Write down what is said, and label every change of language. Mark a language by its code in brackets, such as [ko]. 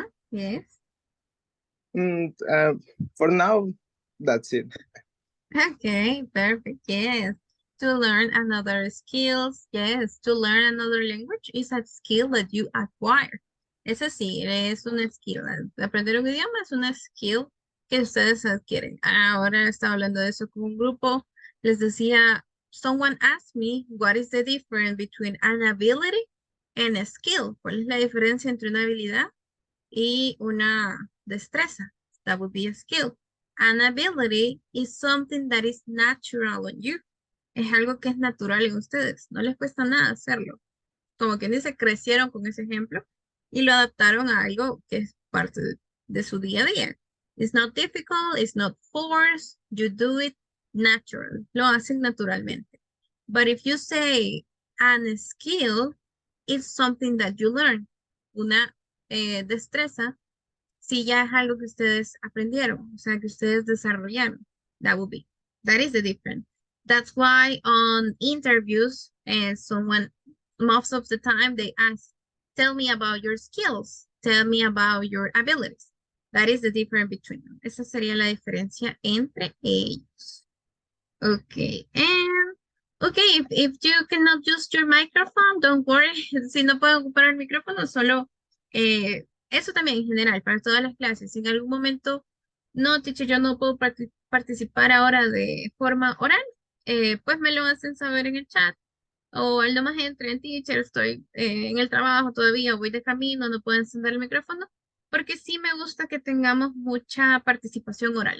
[en] Yes. And for now, that's it. Okay, perfect. Yes. To learn another skills. Yes. To learn another language is a skill that you acquire. [es] Eso sí, es una skill. Aprender un idioma es una skill que ustedes adquieren. Ahora estaba hablando de eso con un grupo. Les decía, [en] someone asked me, what is the difference between an ability and a skill? [es] ¿Cuál es la diferencia entre una habilidad y una destreza? [en] That would be a skill. An ability is something that is natural on you. [es] Es algo que es natural en ustedes. No les cuesta nada hacerlo. Como quien dice, crecieron con ese ejemplo y lo adaptaron a algo que es parte de su día a día. [en] It's not difficult, it's not forced, you do it natural. [es] Lo hacen naturalmente. [en] But if you say an skill, it's something that you learn. [es] Una destreza si ya es algo que ustedes aprendieron, o sea, que ustedes desarrollaron. [en] That is the difference. That's why on interviews, most of the time they ask, tell me about your skills, tell me about your abilities. That is the difference between them. [es] Esa sería la diferencia entre ellos. [en] Okay, and if you cannot use your microphone, don't worry. [es] Si no pueden ocupar el micrófono, solo eso también en general, para todas las clases. Si en algún momento, no, teacher, yo no puedo participar ahora de forma oral, pues me lo hacen saber en el chat. O al nomás entre en teacher, estoy en el trabajo todavía, voy de camino, no puedo encender el micrófono, porque sí me gusta que tengamos mucha participación oral.